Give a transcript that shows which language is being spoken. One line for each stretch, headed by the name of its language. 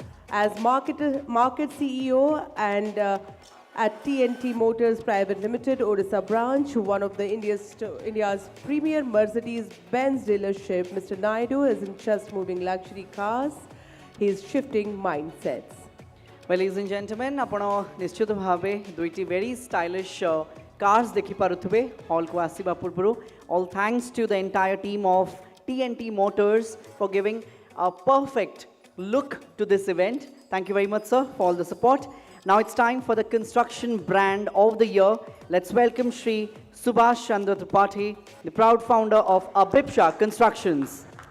English: As market CEO and at T&T Motors Private Limited, Odisha branch, one of the India's premier Mercedes-Benz dealership, Mr. Naidu isn't just moving luxury cars, he is shifting mindsets. Well, ladies and gentlemen,
Odia: ଆପଣ ନିଶ୍ଚିତ ଭାବେ ଦୁଇଟି
English: very stylish cars
Odia: ଦେଖିପାରୁଥିବେ ହଲ୍କୁ ଆସିବା ପୂର୍ବରୁ.
English: All thanks to the entire team of T&T Motors for giving a perfect look to this event. Thank you very much, sir, for all the support. Now it's time for the construction brand of the year. Let's welcome Shri Subhash Chandra Tripathi, the proud founder of Abhipsha Constructions.